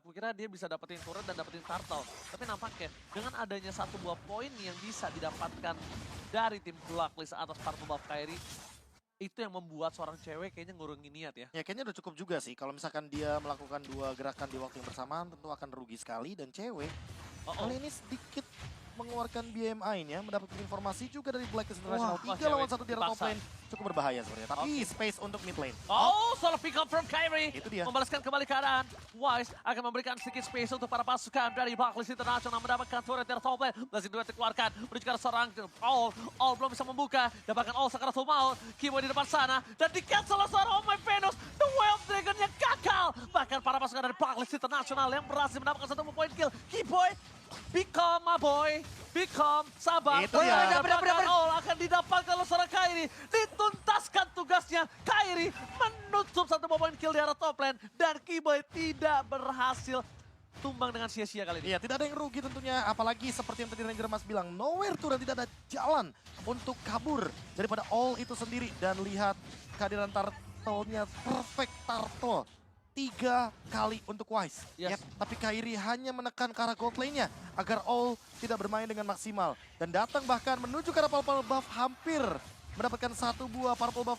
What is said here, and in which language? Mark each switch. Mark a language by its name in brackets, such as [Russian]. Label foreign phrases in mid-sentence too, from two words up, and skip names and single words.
[Indonesian] Aku kira dia bisa dapetin turret dan dapetin turtle. Tapi nampaknya dengan adanya satu buah poin yang bisa didapatkan dari tim Blacklist atas [English] Purple Buff [Indonesian] Kairi, itu yang membuat seorang cewek kayaknya ngurungin niat ya. Ya kayaknya udah cukup juga sih. Kalau misalkan dia melakukan dua gerakan di waktu yang bersamaan tentu akan rugi sekali. Dan cewek kali ini sedikit mengeluarkan BMI-nya, mendapatkan informasi juga dari Blacklist International. 3 lawan 1 di area [English] top lane. [Indonesian] Cukup berbahaya sebenarnya, tapi space untuk [English] mid lane. Solo pick up from Kairi. [Indonesian] Itu dia. Membalaskan kembali keadaan. Wise akan memberikan sedikit space untuk para pasukan dari Blacklist International mendapatkan turret dari [English] top lane. [Indonesian] Blazing Duet dikeluarkan, menuju ke arah seorang All belum bisa membuka. Dapatkan All Sakaratul Maut. Kimo di depan sana. Dan di-cancel oleh seorang Omoy Venus. The Wild Dragon yang gagal. Bahkan para pasukan dari Blacklist International yang berhasil mendapatkan satu poin kill. [English] Keyboy, become my boy. Become, [Indonesian] sabar. Itu dia. All akan didapatkan oleh seorang Kairi. Dituntaskan tugasnya. Kairi menutup satu poin kill di arah [English] top lane. [Indonesian] Dan Keyboy tidak berhasil tumbang dengan sia-sia kali ini. Iya, tidak ada yang rugi tentunya. Apalagi seperti yang tadi Ranger Mas bilang, [English] nowhere to run, [Indonesian] tidak ada jalan untuk kabur daripada All itu sendiri. Dan lihat kehadiran turtle-nya, [English] perfect turtle. [Indonesian] 3 kali untuk Wise. Yes. Tapi Kairi hanya menekan ke arah [English] gold lane- [Indonesian] nya agar All tidak bermain dengan maksimal. Dan datang bahkan menuju ke arah [English] purple buff, [Indonesian] hampir mendapatkan satu buah [English] purple buff.